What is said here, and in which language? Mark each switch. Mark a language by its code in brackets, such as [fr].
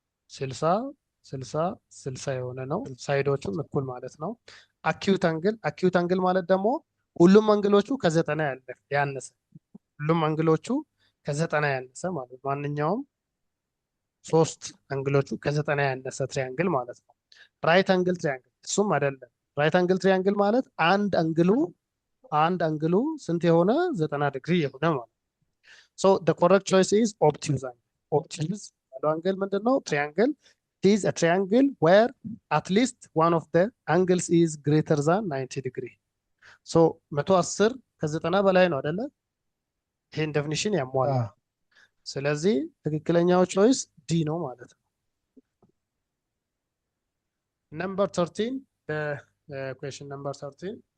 [am] 60 60 60 የሆነ ነው። ሳይዶቹም እኩል ማለት ነው። አኪዩት አንግል ማለት ደግሞ ሁሉም አንግሎቹ ከዘጠና ያነሰ ሁሉም አንግሎቹ ከዘጠና ያነሰ ማለት ነው። ማንኛውም ሶስት አንግሎቹ ከዘጠና ያነሰ ትሪያንግል ማለት ነው። ራይት አንግል ትሪያንግል እሱም አይደለም። ራይት አንግል ትሪያንግል ማለት አንድ አንግሉ ስንት የሆነ 90 ዲግሪ የሆነ ማለት ነው። ሶ [en] the correct choice is obtuse angle. [am] obtuse ያለው አንግል ምንድነው? [en] ትሪያንግል it is a triangle where at least one of the angles is greater than 90 degree. [am] so 110 ከ90 በላይ ነው አይደለ? ይሄን ዴፊኒሽን ያሟላል። ስለዚህ ትክክለኛው ቾይስ ዲ ነው ማለት ነው። ነምበር 13 [en] question number 13